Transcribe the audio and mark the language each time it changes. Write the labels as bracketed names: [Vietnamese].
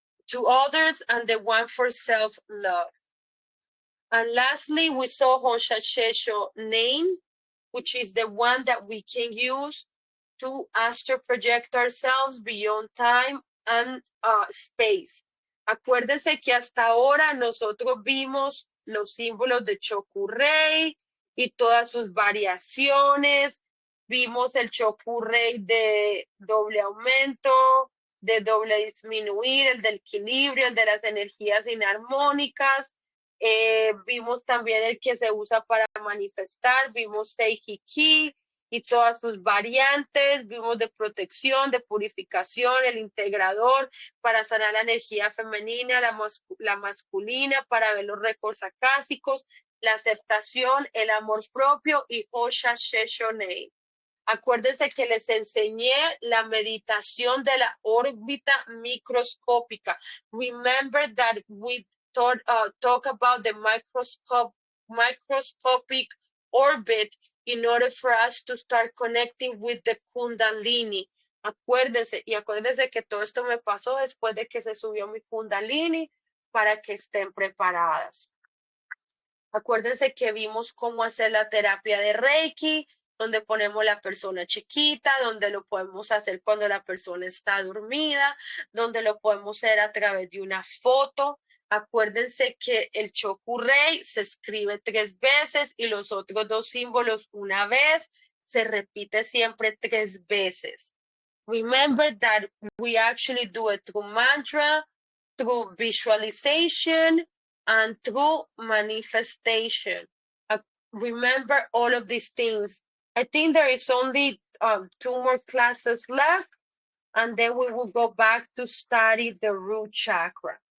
[English] to others, and the one for self-love. And lastly, we saw Honsha Shesho name, which is the one that we can use to astral project ourselves beyond time and space. [Spanish] Acuérdense que hasta ahora nosotros vimos los símbolos de Chokurei y todas sus variaciones. Vimos el Chokurei de doble aumento, de doble disminuir, el del equilibrio, el de las energías inarmónicas. Vimos también el que se usa para manifestar, vimos Seihiki y todas sus variantes, vimos de protección, de purificación, el integrador para sanar la energía femenina, la masculina, para ver los récords acásicos, la aceptación, el amor propio y Osha Sheshonei. Acuérdense que les enseñé la meditación de la órbita microscópica. [English] Remember that we talk about the microscopic orbit in order for us to start connecting with the Kundalini. [Spanish] Acuérdense, y acuérdense que todo esto me pasó después de que se subió mi Kundalini para que estén preparadas. Acuérdense que vimos cómo hacer la terapia de Reiki, donde ponemos la persona chiquita, donde lo podemos hacer cuando la persona está dormida, donde lo podemos hacer a través de una foto. Acuérdense que el Chokurei se escribe 3 veces y los otros 2 símbolos una vez. Se repite siempre 3 veces. [English] Remember that we actually do it through mantra, through visualization, and through manifestation. Remember all of these things. I think there is only 2 more classes left, and then we will go back to study the root chakra.